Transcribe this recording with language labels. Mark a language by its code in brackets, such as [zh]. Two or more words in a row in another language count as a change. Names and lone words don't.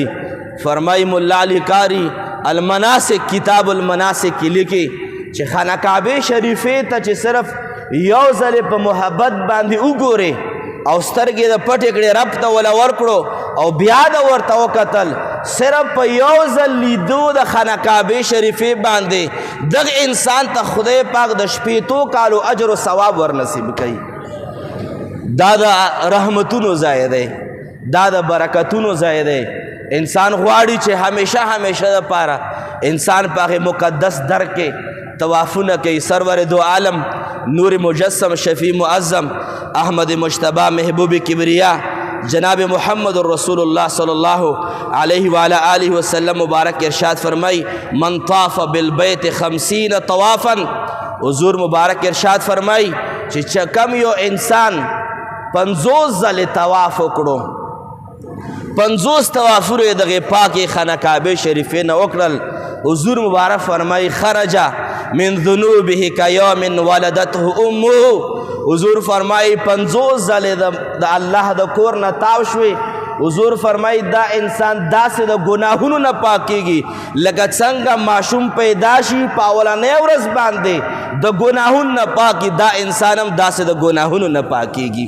[ps] فرمای مولا علی قاری المناسک کتاب المناسک کې لیکي چې خانه کعبه شریفې ته چې صرف یو ځل په محبت باندې وګوري او سترګې د پټې کړې رب ته ولا ورکړو او بیا د ورته وکتل، صرف په یو ځل لیدو د خانه کعبې شریفې باندې دغه انسان ته خدای پاک د شپېتو کالو اجر و ثواب ورنصیب کوي. دا د رحمتونو ځای دی، دا د برکتونو ځای دی. انسان غواړي چې همیشه همیشه دپاره انسان په هغې مقدس در کې طوافونه کوي. [ur] سرور دو عالم نور مجسم شفیع معظم احمد مجتبی محبوب کبریا جناب محمد رسول اللہ [ar] صلی اللہ علیہ وآلہ وسلم [ur] مبارک ارشاد فرمائی [ar] من طاف بالبیت 50 طوافا. [ps] حضور مبارک ارشاد فرمائی چې کم یو انسان 50 ځلې طواف وکړو، 50 طوافونه یې دغې پاکې خانه کعبې شریفې نه وکړل. حضور مبارک فرمائی [ar] خرج من ذنوبه کیوم ولدته امه. [ps] حضور فرمائی 50 ځلې د الله د کور نه تاو شوې. حضور فرمائی دا انسان داسې د ګناهونو نه پاکیږي لکه څنګه ماشوم پیدا شي په اولنۍ ورځ باندې د ګناهونو نه پاکي، دا انسان هم داسې د ګناهونو نه پاکیږي.